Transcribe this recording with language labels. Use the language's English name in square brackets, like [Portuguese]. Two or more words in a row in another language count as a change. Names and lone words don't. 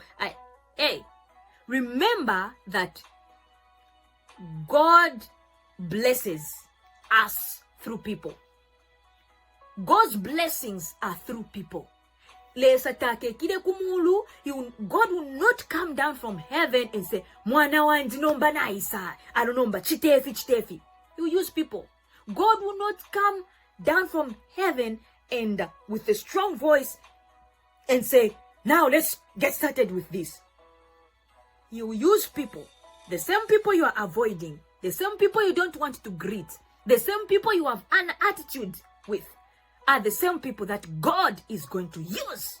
[English] Hey, remember that God blesses us through people. God's blessings are through people. God will not come down from heaven and say, [Bemba] Mwana wanje nomba naisa, [English] I don't know, chitefi. He will use people. God will not come down from heaven and with a strong voice and say, now let's get started with this. He will use people. The same people you are avoiding, the same people you don't want to greet, the same people you have an attitude with, are the same people that God is going to use.